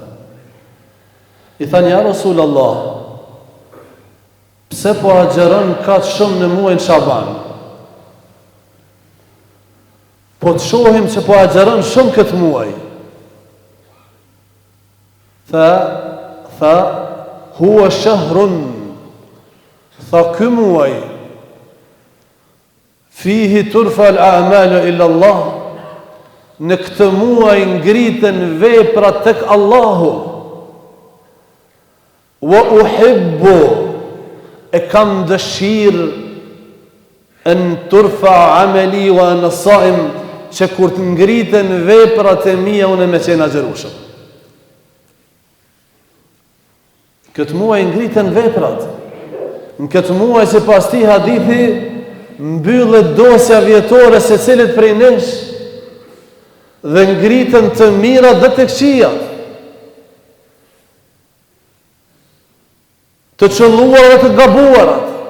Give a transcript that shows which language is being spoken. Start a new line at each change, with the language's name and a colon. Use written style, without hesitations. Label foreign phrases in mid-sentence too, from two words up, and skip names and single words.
Albanian: I thanë,
Arabic: يا رسول الله,
Albanian: pse po agjeron kaq shumë në muajin Shaban? Po të shohim që po agjeron shumë këtë muaj. Tha,
Arabic: هو شهر,
Albanian: tha ky muaj,
Arabic: فيه ترفع الأعمال إلى الله,
Albanian: në këtë muaj ngriten veprat tek Allahu,
Arabic: وأحب,
Albanian: e kam dëshirë
Arabic: أن ترفع أعمالي وأنا صائم,
Albanian: që kur të ngriten veprat e mia unë me qenë agjerueshëm. Këtë muaj ngriten veprat. Në këtë muaj, si pas ti hadithi, mbyllet dosja vjetore se cilit prej nesh dhe ngritën të mirat dhe të këqijat, të qëlluar dhe të gabuarat.